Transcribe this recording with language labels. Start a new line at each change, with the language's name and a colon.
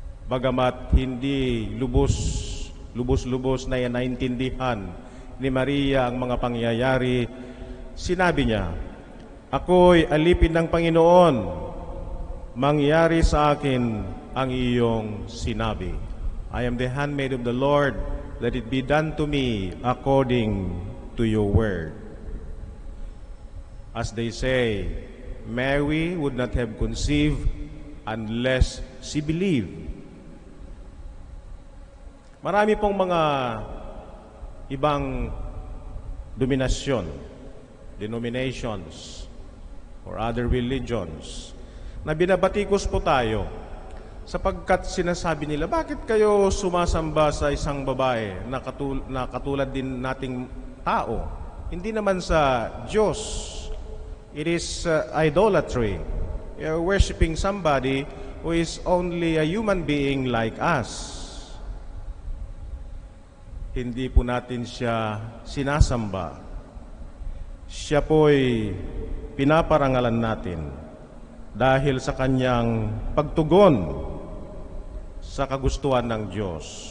Filipino: Bagamat hindi lubos-lubos na naintindihan ni Maria ang mga pangyayari, sinabi niya, "Ako'y alipin ng Panginoon, mangyari sa akin ang iyong sinabi.
English: I am the handmaid of the Lord, let it be done to me according to your word." As they say, Mary would not have conceived unless she believed.
Filipino: Marami pong mga ibang dominasyon,
English: denominations, or other religions
Filipino: na binabatikos po tayo sapagkat sinasabi nila, bakit kayo sumasamba sa isang babae na katulad din nating tao? Hindi naman sa Diyos.
English: It is idolatry. You're worshiping somebody who is only a human being like us.
Filipino: Hindi po natin siya sinasamba. Siya po'y pinaparangalan natin dahil sa kanyang pagtugon sa kagustuhan ng Diyos.